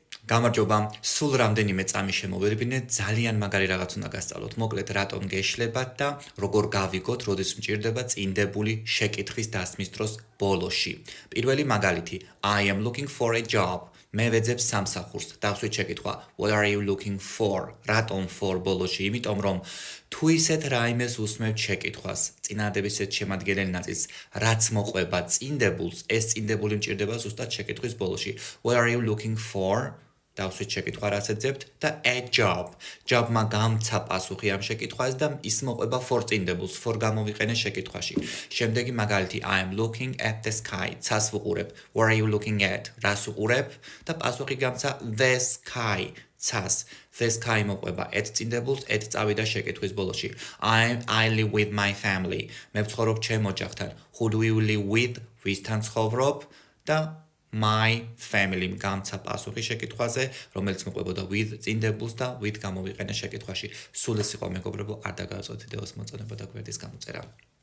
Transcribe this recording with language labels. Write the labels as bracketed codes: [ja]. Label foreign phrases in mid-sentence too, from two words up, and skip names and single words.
[ka] გამარჯობა, სულ რამდენიმე წამი შემოვერბინეთ, ძალიან მაგარი რაღაც უნდა გასწავლოთ. მოკლედ, რატომ გეშლებათ და როგორ გავიგოთ, როდის მჭირდება წინდებული შეკითხვის დასმის დროს ბოლოში. პირველი მაგალითი, [en] I am looking for a job. [ka] მე ვეძებ სამსახურს. დავსვით შეკითხვა, [en] what are you looking for? [ka] რატომ for ბოლოში? იმიტომ რომ თუ ისეთ რაიმეს უსმევთ შეკითხვას, წინადების ეს შემადგენელი ნაწილს, რაც მოყვება წინდებულს, ეს წინდებული მჭირდება ზუსტად შეკითხვის ბოლოში. [en] What are you looking for? [ka] დავსვით შეკითხვა რაც ეძებთ და [en] a job. [ka] Job-მა გამცა პასუხი ამ შეკითხვას და ის მოყვება for წინდებულს, for გამოვიყენე შეკითხვაში. შემდეგი მაგალითი [en] I am looking at the sky. [ka] ცას ვუყურებ. [en] What are you looking at? [ka] რას უყურებ? და პასუხი გამცა [en] the sky. [ka] ცას. [en] The sky [ka] მოყვება at წინდებულს, at წავიდა შეკითხვის ბოლოში. [en] I live with my family. [ka] მე ვცხოვრობ ჩემ ოჯახთან. [en] Who do you live with? [ka] ვისთან ცხოვრობ? და [en] my family [ka] გამცა პასუხი შეკითხვაზე, რომელიც მოყვებოდა with წინდებულს და with გამოვიყენე შეკითხვაში. სულ ეს იყო მეგობრებო, არ დაგავიწყოთ ვიდეოს მოწონება და გვერდის გამოწერა.